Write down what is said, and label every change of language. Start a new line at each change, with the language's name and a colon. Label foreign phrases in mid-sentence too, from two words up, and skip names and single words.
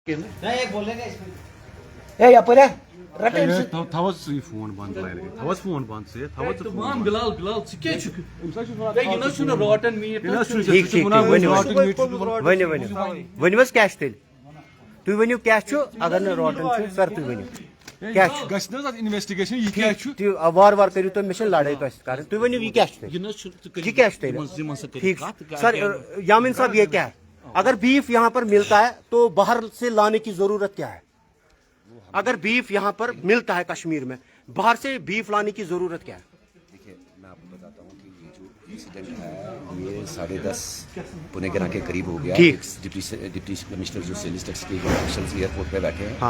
Kashmiri: فون بند فون بند بلال روٹن میٹ ؤنِو حظ کیٛاہ چھُ تیٚلہِ تُہۍ ؤنِو کیٛاہ چھُ اگر نہٕ روٹن چھُ سر تُہۍ ؤنِو کیٛاہ چھُ
Urdu: انویسٹِگیشن یہ
Kashmiri: وارٕ وارٕ کٔرِو تُہۍ مےٚ چھَنہٕ لڑٲے تۄہہِ سۭتۍ کَرٕنۍ تُہۍ ؤنِو یہِ کیٛاہ چھُ تیٚلہِ
Urdu: یہ کیا ٹھیک سر یامین صاحب یہ کیا ہے اگر بیف یہاں پر ملتا ہے تو باہر سے لانے کی ضرورت کیا ہے اگر بیف یہاں پر ملتا ہے کشمیر میں باہر سے بیف لانے کی ضرورت کیا ہے دیکھیے میں آپ کو بتاتا ہوں کہ یہ جو انسیڈنٹ ہے یہ 10:30 پونے گرا کے قریب ہو گیا ڈپٹی کمشنر جو سیلز ٹیکس کے آفیشلز ایئرپورٹ پہ بیٹھے ہیں